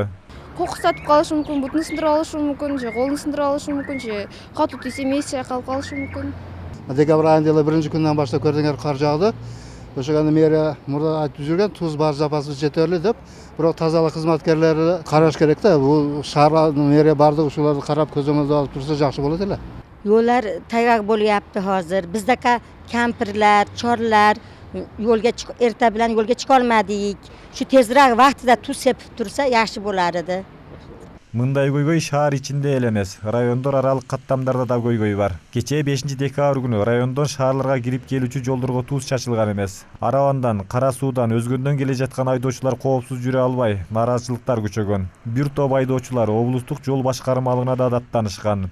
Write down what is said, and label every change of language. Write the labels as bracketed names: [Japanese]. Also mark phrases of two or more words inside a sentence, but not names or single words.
[Kyrgyz] Кокус сатып калышы мүмкүн, бутун сындырып алышы мүмкүн, же колун сындырып алышы мүмкүн, же катуу тийсе мээси чайкалып калышы мүмкүн. Декабрь айында эле биринчи күндөн баштап көрдүңөр кар жаагды. Ошондо мэрия мурда айтып жүргөн туз бар запасыбыз жетерлик деп, бирок тазалык кызматкерлери караш керек да. Бул шаар мэрия бардык ушуларды карап көзөмөлдөп алып турса жакшы болот эле. [Uzbek] Yo'llar tayyor bo'lyapti hozir. Bizdaka kampirlar, chorlar erta bilan yo'lga chiqa olmadik. Shu tezroq vaqtida tuz sepib tursa yaxshi bo'lar edi. [Kyrgyz] Мындай көйгөй шаар ичинде эле эмес, райондор аралык каттамдарда да көйгөй бар. Кечээ 5-декабрь күнү райондон шаарларга кирип келүүчү жолдорго туз чачылган эмес. Арабандан, Кара суудан, өзгөндөн келе жаткан айдоочулар коопсуз жүрө албай, нааразычылыктар күчөгөн. Бир топ айдоочулар облустук жол башкармалыгына да даттанышкан.